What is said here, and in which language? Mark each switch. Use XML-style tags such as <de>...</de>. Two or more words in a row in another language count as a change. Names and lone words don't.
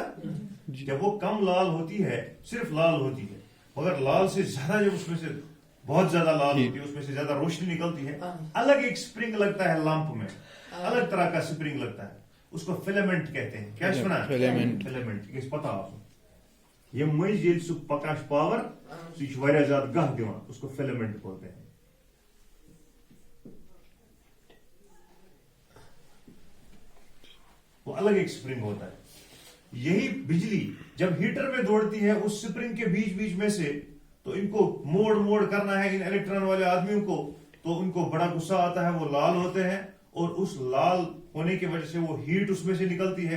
<ur>جب وہ کم لال ہوتی ہے، صرف لال ہوتی ہے، مگر لال سے زیادہ جب اس میں سے بہت زیادہ لال ہوتی ہے، اس میں سے زیادہ روشنی نکلتی ہے، الگ ایک اسپرنگ لگتا ہے لیمپ میں، الگ طرح کا اسپرنگ لگتا ہے، اس کو فلامنٹ کہتے ہیں. کیا سنا، فلامنٹ پتا آپ کو.</ur> <ks>ये मज ये प्रकाश पावर सह ज्यादा गह दिवान,</ks> <ur>اس کو فلامنٹ بولتے ہیں. وہ الگ ایک اسپرنگ ہوتا ہے. یہی بجلی جب ہیٹر میں دوڑتی ہے اس اسپرنگ کے بیچ بیچ میں سے، تو ان کو موڑ کرنا ہے ان الیکٹران والے آدمیوں کو، تو ان کو بڑا غصہ آتا ہے، وہ لال ہوتے ہیں، اور اس لال ہونے کی وجہ سے وہ ہیٹ اس میں سے نکلتی ہے.</ur>